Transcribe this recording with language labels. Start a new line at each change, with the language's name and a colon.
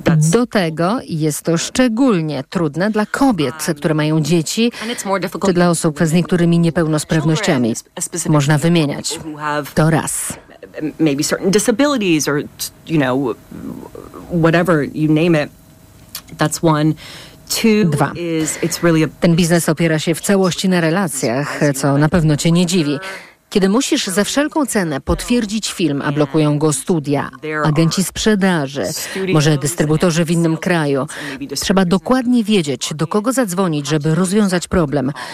Polish: Do tego jest to szczególnie trudne dla kobiet, które mają dzieci, czy dla osób z niektórymi niepełnosprawnościami. Można wymieniać. To raz.
English: Maybe certain disabilities or, you know, whatever, you name it. That's one.
Polish: Dwa. Ten biznes opiera się w całości na relacjach, co na pewno cię nie dziwi. Kiedy musisz za wszelką cenę potwierdzić film, a blokują go studia, agenci sprzedaży, może dystrybutorzy w innym kraju, trzeba dokładnie wiedzieć, do kogo zadzwonić, żeby rozwiązać problem.